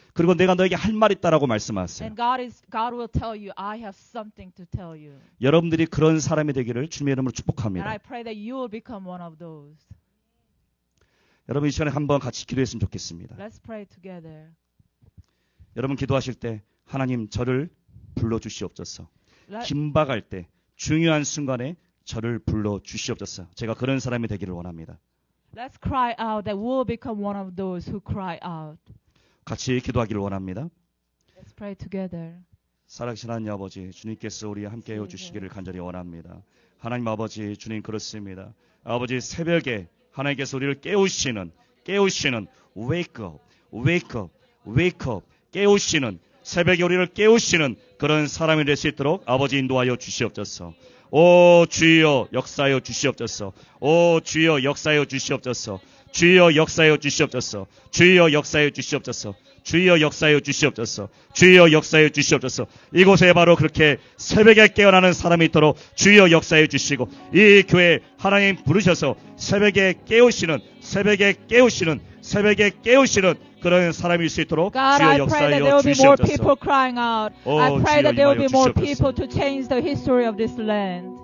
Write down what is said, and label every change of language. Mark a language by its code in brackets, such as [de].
[ko] 그리고 내가 너에게 할 말 있다라고 말씀하세요. [en] And God will tell you, I have something to tell you. [ko] 여러분들이 그런 사람이 되기를 주님의 이름으로 [en] And [ko] 축복합니다. [en] I pray that you will become one of those. [ko] 여러분 이 시간에 한번 같이 기도했으면 좋겠습니다. [en] Let's pray together. [ko] 여러분 기도하실 때 하나님 저를 불러주시옵소서. [en] Let, [ko] 긴박할 때 중요한 순간에 저를 불러주시옵소서. 제가 그런 사람이 되기를 원합니다. [en] let's cry out that we'll become one of those who cry out. [ko] 같이 기도하기를 원합니다. [en] Let's pray together. [ko] 살아계신 하나님 아버지 주님께서 우리 함께해 주시기를 간절히 원합니다. 하나님 아버지 주님 그렇습니다. 아버지 새벽에 하나님께서 우리를 깨우시는 [en] wake up, wake up, wake up [ko] 깨우시는 새벽에 우리를 깨우시는 그런 사람이 될 수 있도록 아버지 인도하여 주시옵소서. 오 주여 역사하여 주시옵소서. 오 주여 역사하여 주시옵소서. 주여 역사하여 주시옵소서. 주여 역사하여 주시옵소서. 주여 역사하여 주시옵소서. 주여 역사하여 주시옵소서. 이곳에 바로 그렇게 새벽에 깨어나는 사람이 있도록 주여 역사하여 주시고 이 교회 하나님 부르셔서 새벽에 깨우시는 그런 사람일 수 있도록 [en] God, [ko] 주여 [en] I pray that there [ko] 역사하여 [en] will be more [ko] 주시옵소서. [en] people crying out. [ko] 오, [en] I pray [ko] 주여 [en] that there will be [ko] 임하여 주시옵소서. [en] people to change the history of this land.